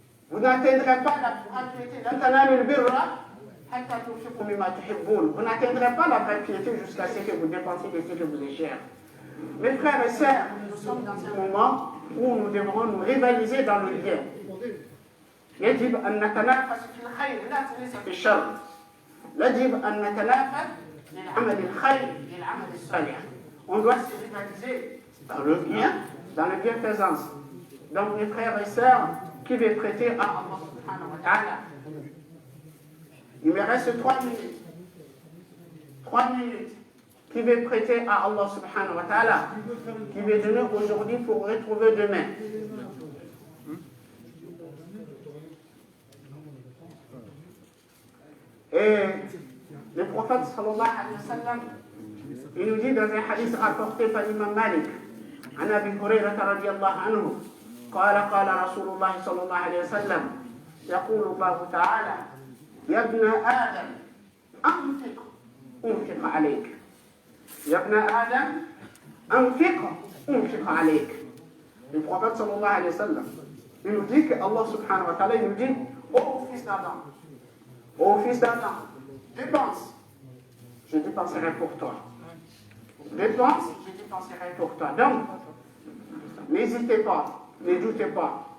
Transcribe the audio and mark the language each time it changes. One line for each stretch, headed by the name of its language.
French: Vous n'atteindrez pas la vraie piété.
Arabic: Lan tanalu al-birra hatta tunfiqu mimma tuhibbun.
French: Vous n'atteindrez pas la vraie piété jusqu'à ce que vous dépensez de ce qui vous est cher. Mes frères et sœurs, nous sommes dans un moment où nous devrons nous rivaliser dans le bien.
Arabic: يجب أن نتنافس في الخير لا ليس في الشر. يجب أن نتنافس للعمل الخير للعمل الصالح.
French: On doit se rivaliser dans le bien, dans la bienfaisance. Donc mes frères et sœurs, qui veut prêter à Allah subhanahu wa ta'ala? Il me reste 3 minutes. 3 minutes. Qui veut prêter à Allah subhanahu wa ta'ala? Qui veut donner aujourd'hui pour retrouver demain? Et le prophète sallallahu alayhi wa sallam, il nous dit dans un hadith rapporté par l'imam Malik,
Arabic: عن أبي هريرة رضي الله عنه قال قال رسول الله صلى الله عليه وسلم يقول الله تعالى يا ابن آدم أنفق عليك يا ابن آدم أنفق عليك.
French: Le prophète sallallahu alayhi wa sallam, il nous dit que Allah subhanahu wa ta'ala, il nous dit, ô fils d'Adam, ô fils d'Adam, dépense, je dépenserai pour toi. Dépense, je dépenserai pour toi. Donc, n'hésitez pas, ne doutez pas.